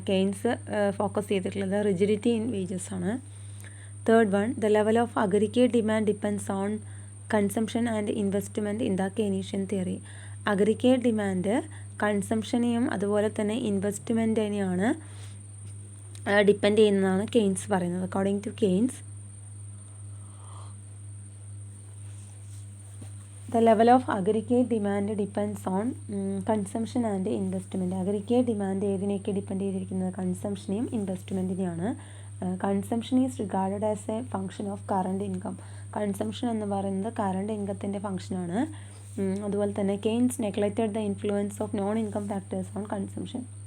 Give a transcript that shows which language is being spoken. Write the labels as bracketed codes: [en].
[ml] Keynes focus ചെയ്തിട്ടുള്ളത് [en] rigidity in wages [ml] ആണ്. [en] Third one, the level of aggregate demand depends on consumption and investment in the Keynesian theory. [ml] Aggregate demand കൺസംഷനെയും അതുപോലെ തന്നെ ഇൻവെസ്റ്റ്മെൻറ്റിനെയാണ് depend ചെയ്യുന്നതാണ് Keynes പറയുന്നത്. [en] According to Keynes, the level of aggregate demand depends on consumption and investment. [ml] aggregate demand ഏതിനെയൊക്കെ depend ചെയ്തിരിക്കുന്നത് കൺസംഷനെയും ഇൻവെസ്റ്റ്മെൻറ്റിനെയാണ്. [en] Consumption is regarded as a function of current income. [ml] Consumption എന്ന് പറയുന്നത് current ഇൻകത്തിൻ്റെ ഫംഗ്ഷനാണ്. അതുപോലെ തന്നെ [en] Keynes neglected the influence of non income factors on consumption.